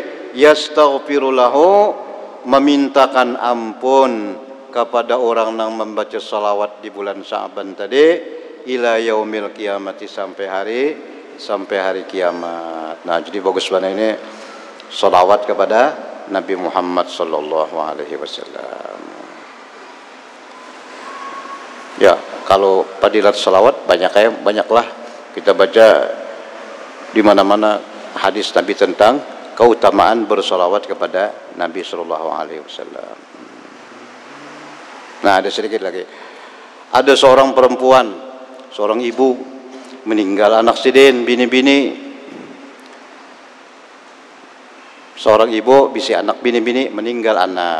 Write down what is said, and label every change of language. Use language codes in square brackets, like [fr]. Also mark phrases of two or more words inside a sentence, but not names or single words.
[id] Yastaghfirulahu, memintakan ampun kepada orang yang membaca salawat di bulan Sya'ban tadi, [ar] إلى يوم القيامة, [id] sampai hari sampai hari kiamat. Nah, jadi bagus banget ini salawat kepada Nabi Muhammad [ar] صلى الله عليه وسلم. [id] Ya, kalau fadilat salawat banyaklah kita baca di mana-mana hadis Nabi tentang keutamaan bersalawat kepada Nabi [ar] صلى الله عليه وسلم. [id] Nah, ada sedikit lagi. [bjn] Ada seorang perempuan, seorang ibu meninggal anak sidin, bini-bini. Seorang ibu bisi anak bini-bini, meninggal anak.